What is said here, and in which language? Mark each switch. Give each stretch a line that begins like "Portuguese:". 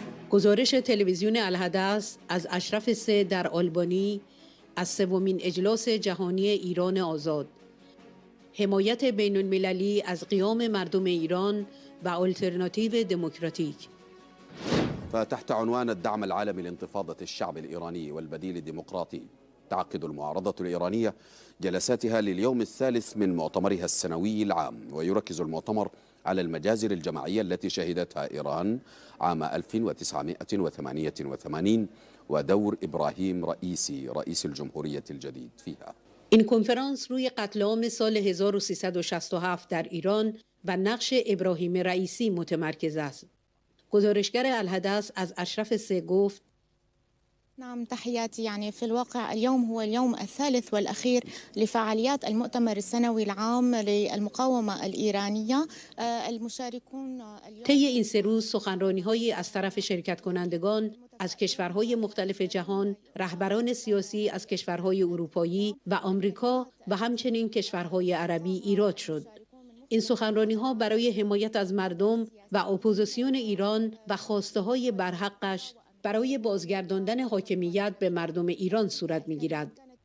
Persian: گزارش تلویزیون الحدث از اشرف 3 در آلبانی از 3مین اجلاس جهانی ایران آزاد. حمایت بین المللی از قیام مردم ایران و آلترناتیو دموکراتیک.
Arabic: فتحت عنوان الدعم العالمي لانتفاضة الشعب الإيراني والبديل الديمقراطي تعقد المعارضة الإيرانية جلساتها لليوم الثالث من مؤتمرها السنوي العام، ويركز المؤتمر على المجازر الجماعية التي شهدتها إيران عام 1988 ودور إبراهيم رئيسي رئيس الجمهورية الجديد فيها.
Persian: این کنفرانس روی قتل عام سال 1367 در ایران و نقش ابراهیم رئیسی متمرکز است. گزارشگر الحدث از اشرف 3 گفت
Arabic: نعم تحياتي. يعني في الواقع اليوم هو اليوم الثالث والأخير لفعاليات المؤتمر السنوي العام للمقاومة الإيرانية. المشاركون
Persian: طی این 3 روز سخنرانی‌هایی از طرف شرکت کنندگان از کشورهای مختلف جهان، رهبران سیاسی از کشورهای اروپایی و آمریکا و همچنین کشورهای عربی ایراد شد. این سخنرانی‌ها برای حمایت از مردم و اپوزیسیون ایران و خواسته‌های برحقش برای بازگرداندن حاکمیت به مردم ایران صورت می‌گیرد.